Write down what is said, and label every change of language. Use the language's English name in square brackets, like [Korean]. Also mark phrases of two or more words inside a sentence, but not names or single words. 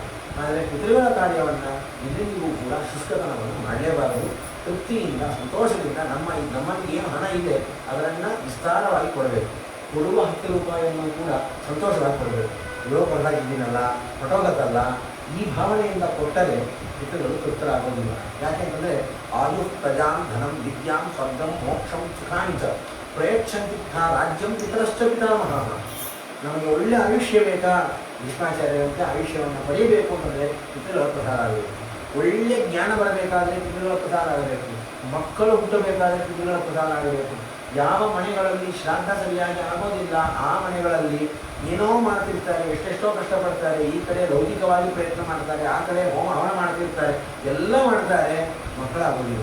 [Kannada] ಆದರೆ ಪಿತೃಗಳ ಕಾರ್ಯವನ್ನು ಇದರಿಂದಿಗೂ ಕೂಡ ಶುಷ್ಕತನವನ್ನು ಮಾಡಲೇಬಾರದು. ತೃಪ್ತಿಯಿಂದ ಸಂತೋಷದಿಂದ ನಮ್ಮಲ್ಲಿ ಏನು ಹಣ ಇದೆ ಅದನ್ನು ವಿಸ್ತಾರವಾಗಿ ಕೊಡಬೇಕು. ಕೊಡುವ 10 ರೂಪಾಯಿಯನ್ನು ಕೂಡ ಸಂತೋಷವಾಗಿ ಕೊಡಬೇಕು. ಇರೋ ಕೊಡಾಗಿದ್ದೀನಲ್ಲ, ಹೊಟ್ಟೋಗತ್ತಲ್ಲ, ಈ ಭಾವನೆಯಿಂದ ಕೊಟ್ಟರೆ ಪಿತೃಗಳು ತೃಪ್ತರಾಗೋದಿಲ್ಲ. [Sanskrit] ಯಾಕೆಂತಂದರೆ ಆಯು ಪ್ರಜಾಂ ಧನಂ ವಿದ್ಯಾಂ ಸ್ವರ್ಗಂ ಮೋಕ್ಷಂ ಸುಖಾನಿ ಚ ಪ್ರಯಚ್ಛಂತಿಥ ರಾಜ್ಯಂ ಪಿತರಶ್ಚ ಪಿತಾಮಹ. [Kannada] ನಮಗೆ ಒಳ್ಳೆ ಆಯುಷ್ಯ ಬೇಕಾ? ಭೀಷ್ಮಾಚಾರ್ಯರಂತೆ ಆಯುಷ್ಯವನ್ನು ಪಡೆಯಬೇಕು ಅಂತಂದರೆ ಪಿತೃಗಳ ಪ್ರಸಾರ ಆಗಬೇಕು. ಒಳ್ಳೆಯ ಜ್ಞಾನ ಬರಬೇಕಾದರೆ ಪಿತೃಗಳ ಪ್ರಸಾರ ಆಗಬೇಕು. ಮಕ್ಕಳು ಹುಟ್ಟಬೇಕಾದರೆ ಪಿತೃಗಳ ಪ್ರಸಾರ ಆಗಬೇಕು. ಯಾವ ಮನೆಗಳಲ್ಲಿ ಶ್ರಾದ್ದ ಸರಿಯಾಗಿ ಆಗೋದಿಲ್ಲ ಆ ಮನೆಗಳಲ್ಲಿ ಏನೋ ಮಾಡ್ತಿರ್ತಾರೆ, ಎಷ್ಟೆಷ್ಟೋ ಕಷ್ಟಪಡ್ತಾರೆ, ಈ ಕಡೆ ಲೌಕಿಕವಾಗಿ ಪ್ರಯತ್ನ ಮಾಡ್ತಾರೆ, ಆ ಕಡೆ ಹೋಮ ಹವನ ಮಾಡ್ತಿರ್ತಾರೆ, ಎಲ್ಲ ಮಾಡ್ತಾರೆ, ಮಕ್ಕಳಾಗೋದಿಲ್ಲ.